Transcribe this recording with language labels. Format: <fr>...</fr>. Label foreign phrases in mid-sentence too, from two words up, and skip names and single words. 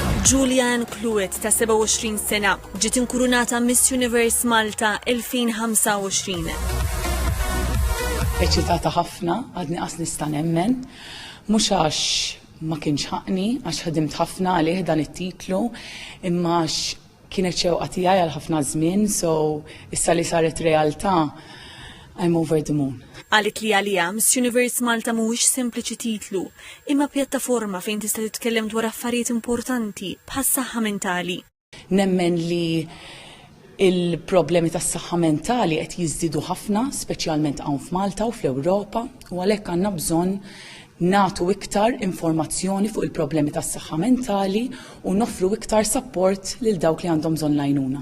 <mt>Julianne Kluet ta' 27 sena ġiet inkurunata Miss Universe Malta 2025. Eċitata ħafna, għadni qas nista' nemmen, mhux għax ma kienx ħaqni, għax ħadimt ħafna għalih dan it-titlu, imma għax kienet xewqa tiegħi għal ħafna żmien, so issa li saret realtà,</mt> <en>I'm over the moon.</en> <mt>Għalit li għalija Miss Universe Malta mhuwiex sempliċi titlu, imma pjattaforma fejn tista' titkellem dwar affarijiet importanti bħas-saħħa mentali. Nemmen li il-problemi tas-saħħa mentali qed jiżdiedu ħafna, speċjalment hawn f'Malta u fl-Ewropa, u għalhekk għandna bżonn nagħtu iktar informazzjoni fuq il-problemi tas-saħħa mentali u noffru iktar support lil dawk li għandhom bżonn l-għajnuna.</mt>